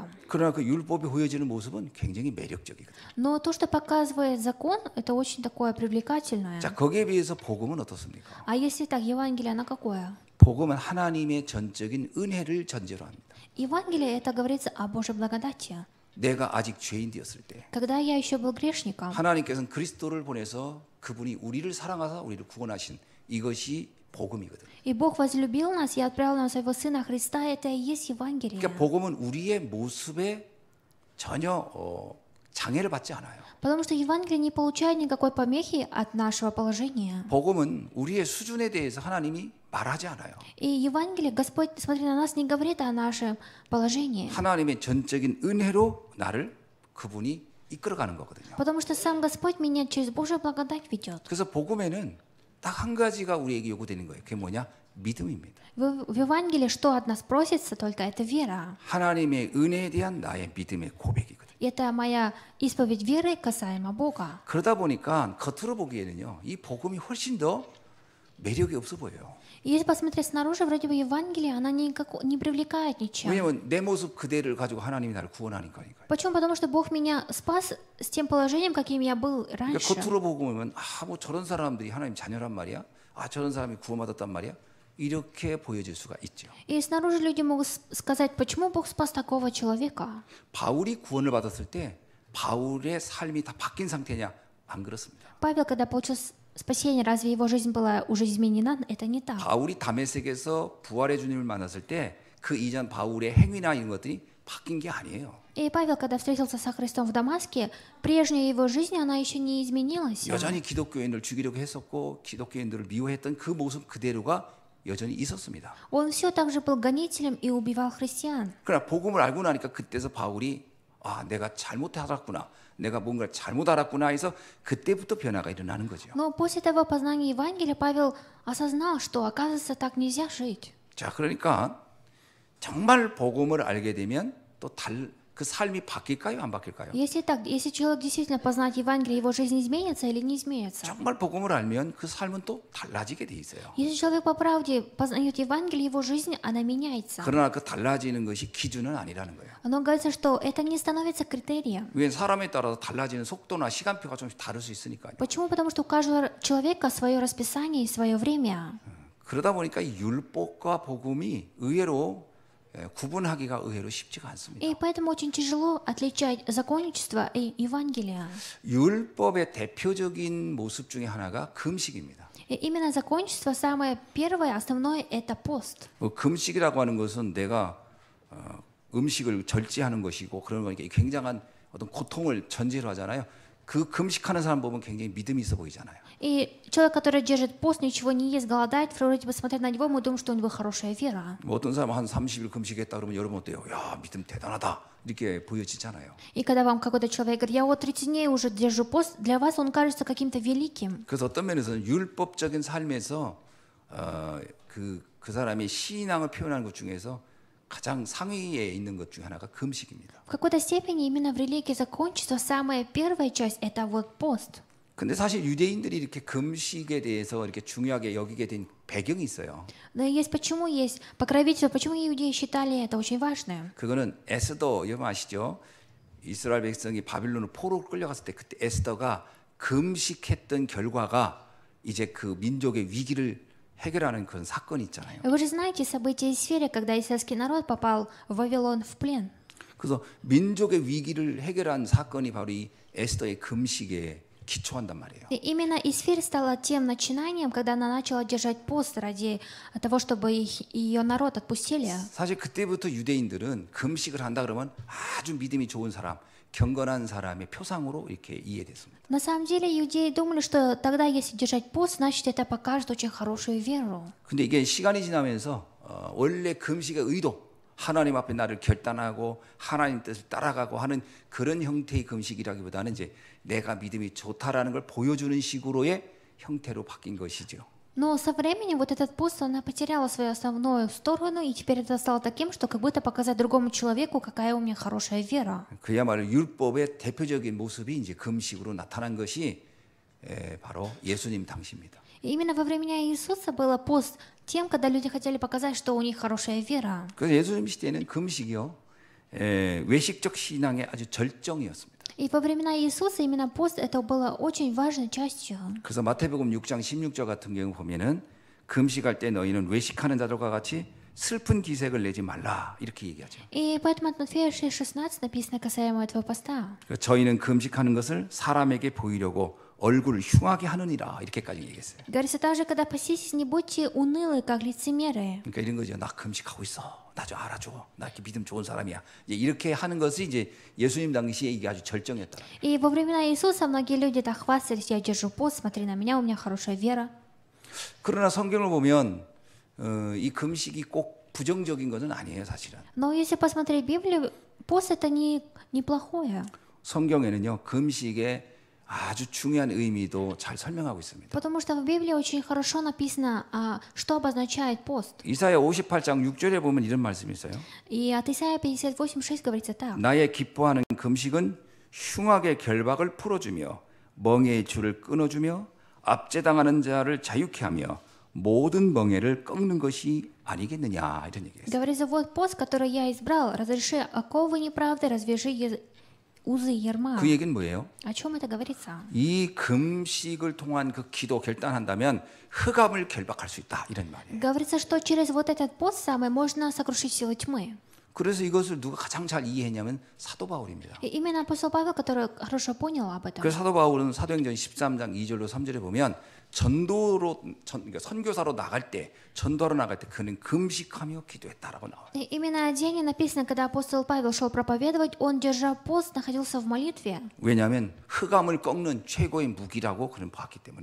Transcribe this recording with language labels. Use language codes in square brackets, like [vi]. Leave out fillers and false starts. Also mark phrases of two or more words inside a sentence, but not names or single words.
[ko] 그러나 그 율법이 보여지는 모습은 굉장히 매력적이거든요. [ru] Но то, что показывает закон, это очень такое привлекательное. [ko] 자, 거기에 비해서 복음은 어떻습니까? [ru] А если так, Евангелие, оно какое? [ko] 복음은 하나님의 전적인 은혜를 전제로 합니다. [ru] Евангелие, это говорится о Божьей благодати. [ko] 내가 아직 죄인 되었을 때 [ru] Когда я еще был грешником, [ko] 하나님께서는 그리스도를 보내서 그분이 우리를 사랑하사 우리를 구원하신 이것이 복음이거든요. [ru] и Бог возлюбил нас и отправил нам своего Сына Христа, это и есть Евангелие. [ko] 그러니까 복음은 우리의 모습에 전혀 장애를 받지 않아요. [ru] Потому что Евангелие не получает никакой помехи от нашего положения. [ko] 복음은 우리의 수준에 대해서 하나님이 말하지 않아요. [ru] И Евангелие, Господь, смотря на нас, не говорит о нашем положении. [ko] 하나님의 전적인 은혜로 나를 그분이 이끌어가는 거거든요. [ru] Потому что сам Господь меня через Божью благодать ведет. [ko] 그래서 복음에는 딱 한 가지가 우리에게 요구되는 거예요. 그게 뭐냐? 믿음입니다. [ru] В Евангелии что от нас просится, только это вера. [ko] 하나님의 은혜에 대한 나의 믿음의 고백이거든요. [ru] Это моя исповедь веры касаемо Бога. [ko] 그러다 보니까 겉으로 보기에는요, 이 복음이 훨씬 더 매력이 없어 보여요. [ru] И если посмотреть снаружи, вроде бы Евангелие, она не привлекает ничем. [ko] 왜냐하면 내 모습 그대를 가지고 하나님이 나를 구원하니까요. [ru] Почему? Потому что Бог меня спас с тем положением, каким я был [ko] 그러니까 [ru] раньше. [ko] 겉으로 보고 보면 뭐 저런 사람들이 하나님 자녀란 말이야. 저런 사람이 구원받았단 말이야. 이렇게 보여질 수가 있죠. [ru] И снаружи люди могут сказать, почему Бог спас такого человека? [ko] 바울이 구원을 받았을 때 바울의 삶이 다 바뀐 상태냐? 안 그렇습니다. [ru] Павел, когда получил спасение, разве его жизнь была уже изменена? Это не так. [ko] 바울이 다메섹에서 부활의 주님을 만났을 때 그 이전 바울의 행위나 이런 것들이 바뀐 게 아니에요. [ru] И Павел, когда встретился со Христом в Дамаске, прежняя его жизнь, она еще не изменилась. [ko] 여전히 기독교인을 죽이려고 했었고 기독교인들을 미워했던 그 모습 그대로가 여전히 있었습니다. [ru] Он все так же был гонителем и убивал христиан. [ko] 그러나 복음을 알고 나니까 그때서 바울이 내가 잘못 알았구나. 내가 뭔가를 잘못 알았구나 해서 그때부터 변화가 일어나는 거죠. [ru] Но после того познания Евангелия Павел осознал, что, оказывается, так нельзя жить. [ko] 자, 그러니까 정말 복음을 알게 되면 또 그 삶이 바뀔까요? 안 바뀔까요? [ru] Если так, если человек действительно познает Евангелие, его жизнь изменится или не изменится? [ko] 정말 복음을 알면 그 삶은 또 달라지게 돼 있어요. [ru] Если человек по правде познает Евангелие, его жизнь, она меняется. [ko] 그러나 그 달라지는 것이 기준은 아니라는 거예요. [ru] Но говорится, что это не становится критерием. [ko] 왜 사람에 따라서 달라지는 속도나 시간표가 좀 다를 수 있으니까요. [ru] Почему? Потому что у каждого человека свое расписание и свое время. [ko] 그러다 보니까 이 율법과 복음이 의외로 구분하기가 의외로 쉽지가 않습니다. [ru] И поэтому очень тяжело отличать законничество и Евангелие. [ko] 율법의 대표적인 모습 중에 하나가 금식입니다. [ru] И именно законничество самое первое, основное – это пост. [ko] 금식이라고 하는 것은 내가 음식을 절제하는 것이고 그런 거니까 굉장한 어떤 고통을 전제로 하잖아요. 그 금식하는 사람 보면 굉장히 믿음이 있어 보이잖아요. [ru] И человек, который держит пост, ничего не ест, голодает, вроде бы смотря на него, мы думаем, что у него хорошая вера. [ko] 뭐 어떤 사람 한 30일 금식했다 그러면 여러분 어때요? 야, 믿음 대단하다. 이렇게 보여지잖아요. [ru] И когда вам какой-то человек говорит, я вот 30 дней уже держу пост, для вас он кажется каким-то великим. [ko] 그래서 어떤 면에서는 율법적인 삶에서 그 사람의 신앙을 표현하는 것 중에서 가장 상위에 있는 것 중에 하나가 금식입니다. [ru] В какой-то степени именно в религии законничества самая первая часть – это вот пост. [ko] 근데 사실 유대인들이 이렇게 금식에 대해서 이렇게 중요하게 여기게 된 배경이 있어요. [ru] Но есть почему есть покровительство, почему иудеи считали это очень важным. [ko] 그거는 에스더 여러분 아시죠? 이스라엘 백성이 바빌론으로 포로로 끌려갔을 때 그때 에스더가 금식했던 결과가 이제 그 민족의 위기를 해결하는 그런 사건이 있잖아요. [ru] Вы же знаете события из сферы, когда израильский народ попал в Вавилон в плен. [ko] 그래서 민족의 위기를 해결한 사건이 바로 이 에스더의 금식에 기초한단 말이에요. [ru] И именно Исфирь стала тем начинанием, когда она начала держать пост ради того, чтобы ее народ отпустили. [ko] 사실 그때부터 유대인들은 금식을 한다 그러면 아주 믿음이 좋은 사람, 경건한 사람의 표상으로 이렇게 이해됐습니다. [ru] На самом деле иудеи думали, что тогда, если держать пост, значит это покажет очень хорошую веру. [ko] 근데 이게 시간이 지나면서 원래 금식의 의도, 하나님 앞에 나를 결단하고 하나님 뜻을 따라가고 하는 그런 형태의 금식이라기보다는 이제 내가 믿음이 좋다라는 걸 보여주는 식으로의 형태로 바뀐 것이죠. [ru] Но со временем вот этот пост, она потеряла свою основную сторону, и теперь это стало таким, что как будто показать другому человеку, какая у меня хорошая вера. [ko] 그야말로 율법의 대표적인 모습이 이제 금식으로 나타난 것이 바로 예수님 당시입니다. [ru] И именно во времена Иисуса было пост тем, когда люди хотели показать, что у них хорошая вера. [ko] 그래서 예수님 시대에는 금식이요 외식적 신앙의 아주 절정이었습니다. [ru] И во времена Иисуса именно пост это было очень важной частью. [ko] 그래서 마태복음 6장 16절 같은 경우 보면은 금식할 때 너희는 외식하는 자들과 같이 슬픈 기색을 내지 말라 이렇게 얘기하죠. [ru] И поэтому от Матфея 6:16 написано касаемо этого поста. [ko] 저희는 금식하는 것을 사람에게 보이려고 얼굴을 흉하게 하느니라 이렇게까지 얘기했어요. [ru] Говорится также, когда поститесь, не будьте унылы, как лицемеры. [ko] 그러니까 이런 거죠. 나 금식하고 있어. 나 좀 알아줘. 나 이렇게 믿음 좋은 사람이야. 이렇게 하는 것이 이제 예수님 당시에 이게 아주 절정이었다. [ru] И во времена Иисуса многие люди так хвастались, я держу пост, смотри на меня, у меня хорошая вера. [ko] 그러나 성경을 보면 이 금식이 꼭 부정적인 것은 아니에요, 사실은. [ru] Но если посмотреть Библию, пост это неплохое. [ko] 성경에는요 금식의 아주 중요한 의미도 잘 설명하고 있습니다. [ru] Потому что в Библии очень хорошо написано, что обозначает пост. [ko] 이사야 58장 6절에 보면 이런 말씀이 있어요. [ru] И от Исаия 58:6 говорится так. [ko] 나의 기뻐하는 금식은 흉악의 결박을 풀어주며 멍에의 줄을 끊어주며 압제당하는 자를 자유케 하며 모든 멍에를 꺾는 것이 아니겠느냐 이런 얘기예요. [ru] Говорится, вот пост, который я избрал, разреши оковы неправды, развяжи узы ярма. [ko] 그 얘기는 뭐예요? [ru] О чем это говорится? [ko] 이 금식을 통한 그 기도 결단한다면 흑암을 결박할 수 있다 이런 말이에요. [ru] Говорится, что через вот этот пост самый можно сокрушить силы тьмы. [ko] 그래서 이것을 누가 가장 잘 이해했냐면 사도 바울입니다. [ru] И именно апостол Павел, который хорошо понял об этом. [ko] 그래서 사도 바울은 사도행전 13장 2절로 3절에 보면 그러니까 선교사로 나갈 때 전도하러 나갈 때 그는 금식하며 기도했다라고 나와요. [ru] И именно о Деянии написано, когда апостол Павел шел проповедовать, он, держа пост, находился в молитве. [ko] 왜냐하면 흑암을 꺾는 최고의 무기라고 그는 봤기 때문에.